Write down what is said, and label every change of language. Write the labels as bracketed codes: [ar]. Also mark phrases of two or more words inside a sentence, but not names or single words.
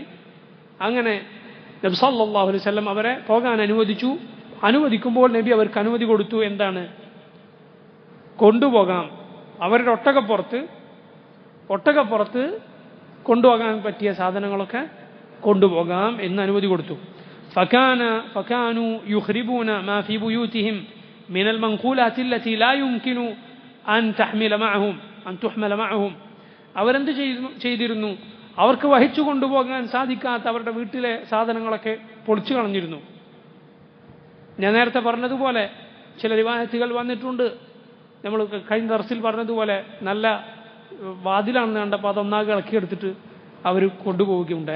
[ml] അങ്ങനെ നബി [ar] صلى الله عليه وسلم [ml] അവരെ പോകാൻ അനുവദിച്ചു. അനുവദിക്കുമ്പോൾ നബി അവർക്ക് അനുമതി കൊടുത്തു. എന്താണ്? കൊണ്ടുപോകാം, അവരുടെ ഒട്ടകപ്പുറത്ത് കൊണ്ടുപോകാൻ പറ്റിയ സാധനങ്ങളൊക്കെ കൊണ്ടുപോകാം എന്ന് അനുമതി കൊടുത്തു. [ar] فكانوا يخربون ما في بيوتهم من المنقولات التي لا يمكن أن تحمل معهم. [ml] അവരെന്ത് ചെയ്തിരുന്നു? അവർക്ക് വഹിച്ചു കൊണ്ടുപോകാൻ സാധിക്കാത്ത അവരുടെ വീട്ടിലെ സാധനങ്ങളൊക്കെ പൊളിച്ചു കളഞ്ഞിരുന്നു. ഞാൻ നേരത്തെ പറഞ്ഞതുപോലെ ചില റിവായത്തുകൾ വന്നിട്ടുണ്ട്. നമ്മൾ കഴിഞ്ഞ ദർസിൽ പറഞ്ഞതുപോലെ നല്ല വാതിലാണെന്ന് കണ്ടപ്പോൾ അതൊന്നാകെ ഇളക്കിയെടുത്തിട്ട് അവർ കൊണ്ടുപോവുകയുണ്ടായി.